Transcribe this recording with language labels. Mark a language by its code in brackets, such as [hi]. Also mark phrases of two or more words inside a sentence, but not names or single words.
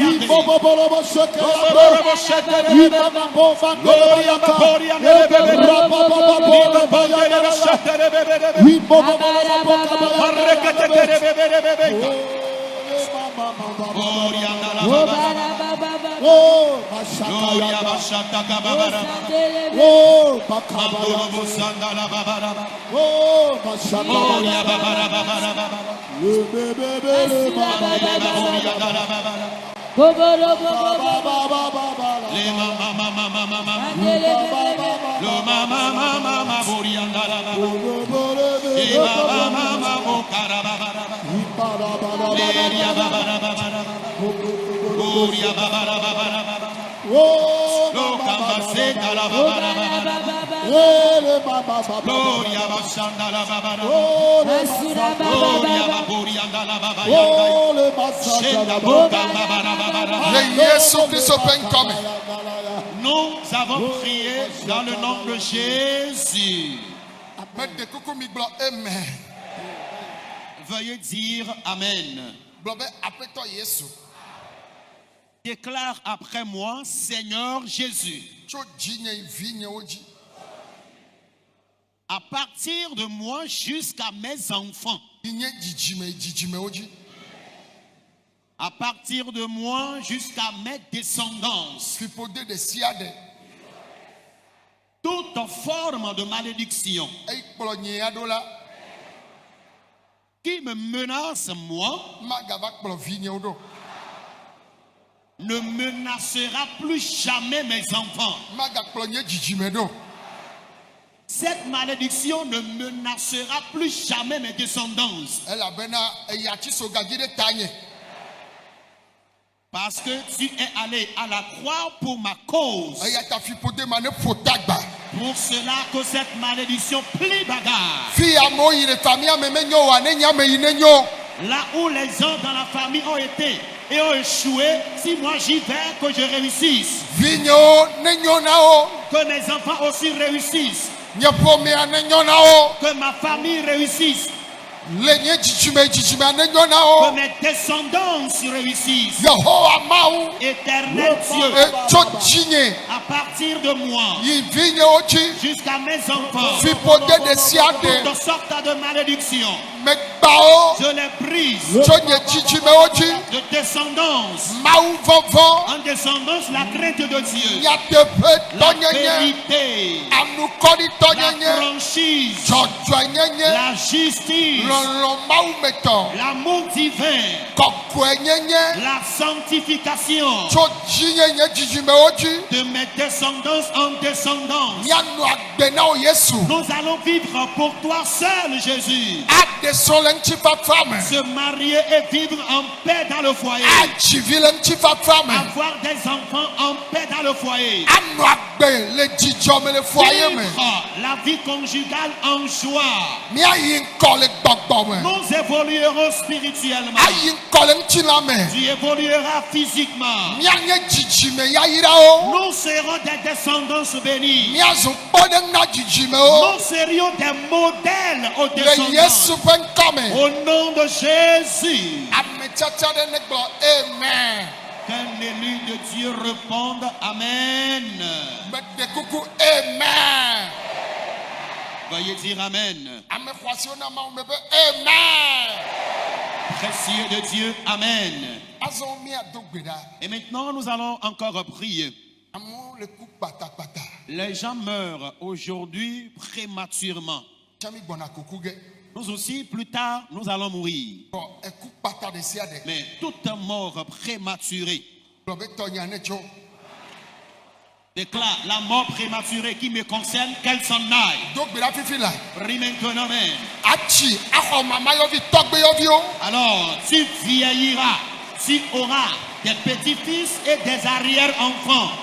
[ee] Gloria boria Gloria bashata kabara. Mandoro busandara babara. Gloria babara babara. Gloria dara babara. Le mama lo mama boria dara babara. Le mama bokara babara. Gloria babara babara. Gloria babara babara. Lo kambase dara babara babara. Gloria basandara babara. Gloria baboria dara babara. Shenda boka babara babara. Le Yesu Christ come. [fr] Nous avons prié dans le nom de Jésus. [ee] Mede kuku mi gblɔ amen. [fr] Veuillez dire Amen. [ee] Gblɔ be aƒetɔ Yesu. [fr] Déclare après moi, Seigneur Jésus, [ee] Tso dzinye vinyewo dzi. [fr] à partir de moi jusqu'à mes enfants, [ee] Nye dzidzimewo dzi. [fr] à partir de moi jusqu'à mes descendants, [ee] Fiƒode de sia ɖe. [fr] toute forme de malédiction [ee] Eyi kplɔ nyea ɖo la. [fr] qui me menace moi [ee] Magava kplɔ vinyewo ɖo. [fr] ne menacera plus jamais mes enfants. [ee] Magakplɔ nye dzidzime ɖo. [fr] Cette malédiction ne menacera plus jamais mes descendants. [ee] Elabena eya tsi so gadzi ɖe tanye. [fr] Parce que tu es allé à la croix pour ma cause. [ee] Eya ta fiƒode ma ne ƒo tagba. [fr] Pour cela que cette malédiction plie bagarre. [ee] Fi amewo yi ɖe famia me menyo oa ne nye ame yi ne nyo. [fr] Là où les gens dans la famille ont été et ont échoué, si moi j'y vais, que je réussisse. [ee] Vinyewo ne nyo na wo. [fr] Que mes enfants aussi réussissent. [ee] Nye ƒomea ne nyo na wo. [fr] Que ma famille réussisse. [ee] Le nye dzidzime ne nyo na [fr] Que [ee] wo. [fr] mes descendants réussissent. [ee] Yehowa Mawu. [fr] Éternel Dieu, [ee] Etso dzinye [fr] à partir de moi [ee] yi vinyewo dzi. [fr] jusqu'à mes enfants, [ee] Fiƒode de sia ɖe. [fr] toutes sortes de malédictions, [ee] Megbawo [fr] je les brise. [ee] tso nye dzidzimewo dzi. [fr] De descendance [ee] Mawu vɔvɔ. [fr] en descendance, la crainte de Dieu, [ee] Nyateƒe la tɔnyenye. [fr] vérité, [ee] Anukɔɖitɔ la nyenye. [fr] franchise, [ee] Dzɔdzɔenyenye. [fr] la justice, [ee] Lɔlɔ Mawu metɔ. [fr] l'amour divin, [ee] Kɔkɔe nyenye. [fr] la sanctification [ee] Tso dzinyenye dzidzimewo dzi. [fr] de mes descendants en descendance. [ee] Mianɔ agbe na wo Yesu. [fr] Nous allons vivre pour toi seul, Jésus. [ee] Aɖe srɔ̃ le ŋutifafa me. [fr] Se marier et vivre en paix dans le foyer. [ee] Adzi vi le ŋutifafa me. [fr] Avoir des enfants en paix dans le foyer. [ee] Anɔ agbe le dzidzɔ me le foyer me. [fr] Vivre la vie conjugale en joie. [ee] Miayi ŋkɔ le gbɔgbɔ me. [fr] Nous évoluerons spirituellement. [ee] Ayi ŋkɔ le ŋutilã me. [fr] Tu évolueras physiquement. [ee] Mianye dzidzime yayrawo. [fr] Nous serons des descendants bénis. [ee] Miazɔ kpɔɖeŋu na dzidzimewo. [fr] Nous serions des modèles aux [ee] Le Yesu [fr] descendants. [ee] ƒe ŋkɔme. [fr] Au nom de Jésus. [ee] Ame tsatsa ɖe ne gblɔ amen. [fr] Qu'un élu de Dieu réponde Amen. [ee] Mede kuku amen. [fr] Veuillez dire Amen. [ee] Ame xɔasiwo na Mawu me be amen. [fr] Précieux de Dieu, [ee] Amen. Azɔ miado gbe ɖa. [fr] Et maintenant, nous allons encore prier. [ee] Amewo le ku kpatakpata. [fr] Les gens meurent aujourd'hui prématurément. [ee] Tsami gbɔna kuku ge. [fr] Nous aussi, plus tard, nous allons mourir. [ee] Bɔn eku kpata ɖe sia ɖe. [fr] Mais toute mort prématurée [ee] Gblɔ be tɔnya ne tso. [fr] déclare la mort prématurée qui me concerne, qu'elle s'en aille. [ee] Do gbe ɖa fifi la. [fr] Prie maintenant, [ee] Amen. Atsi axɔ mama yɔvi tɔgbeyoviwo. [fr] Alors, tu vieilliras, tu auras des petits-fils et des arrière-enfants.